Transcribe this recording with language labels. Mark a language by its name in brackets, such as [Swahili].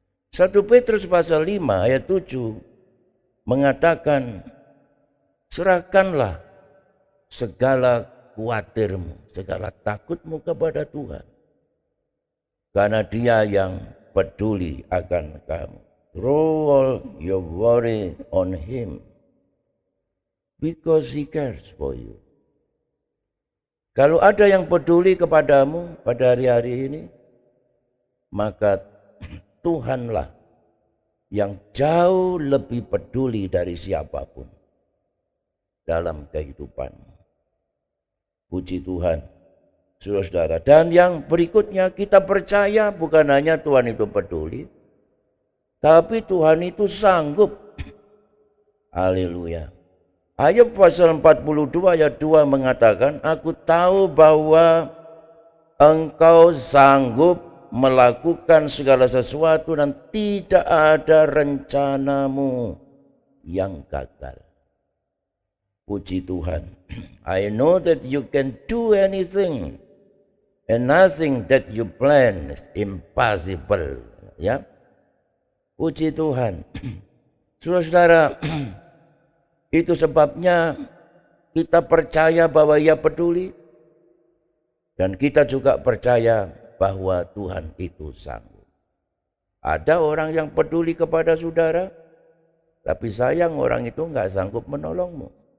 [Indonesian] 1 Petrus pasal 5 ayat 7 mengatakan, serahkanlah segala khawatirmu, segala takutmu kepada Tuhan. Karena Dia yang peduli akan kamu. [English] Throw all your worry on Him because He cares for you. [Indonesian] Kalau ada yang peduli kepadamu pada hari-hari ini, maka Tuhanlah yang jauh lebih peduli dari siapapun dalam kehidupanmu. Puji Tuhan, saudara-saudara. Dan yang berikutnya, kita percaya bukan hanya Tuhan itu peduli, tapi Tuhan itu sanggup. Haleluya. Ayub pasal 42 ayat 2 mengatakan, aku tahu bahwa Engkau sanggup melakukan segala sesuatu dan tidak ada rencanamu yang gagal. Puji Tuhan. [English] I know that you can do anything and nothing that you plan is impossible. [Indonesian] Ya. Puji Tuhan. Saudara-saudara, itu sebabnya kita percaya bahwa Ia peduli. Dan kita juga percaya bahwa Tuhan itu sanggup. Ada orang yang peduli kepada saudara, tapi sayang orang itu nggak sanggup menolongmu.